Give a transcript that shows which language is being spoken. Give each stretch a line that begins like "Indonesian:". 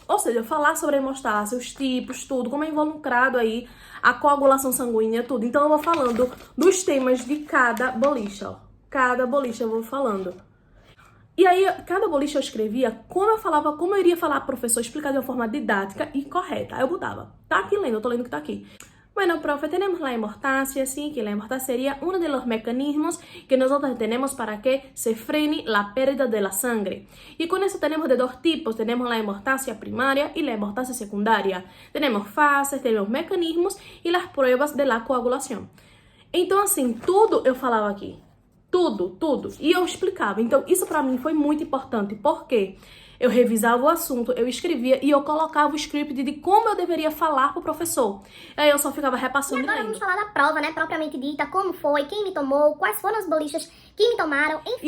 Portuguese: Ou seja, falar sobre a hemostásia, os tipos, tudo, como é involucrado aí a coagulação sanguínea, tudo. Então eu vou falando dos temas de cada bolicha, ó. Cada bolicha eu vou falando. E aí, cada bolicha eu escrevia como eu falava, como eu iria falar pro professor, explicar de uma forma didática e correta. Aí eu botava. Tá aqui lendo, eu tô lendo o que tá aqui.
Spanish: Bueno, profe, tenemos la hemortasia, sí, que la hemortasia sería uno de los mecanismos que nosotros tenemos para que se frene la pérdida de la sangre. Y con eso tenemos de 2 tipos, tenemos la hemortasia primaria y la hemortasia secundaria. Tenemos fases, tenemos mecanismos y las pruebas de la coagulación.
Portuguese: Então, assim, tudo eu falava aqui. Tudo. E eu explicava. Então, isso pra mim foi muito importante, porque eu revisava o assunto, eu escrevia e eu colocava o script de como eu deveria falar pro professor. Aí eu só ficava repassando e agora lendo. vamos falar da prova, né, propriamente dita, como foi, quem me tomou, quais foram as bolichas que me tomaram, enfim.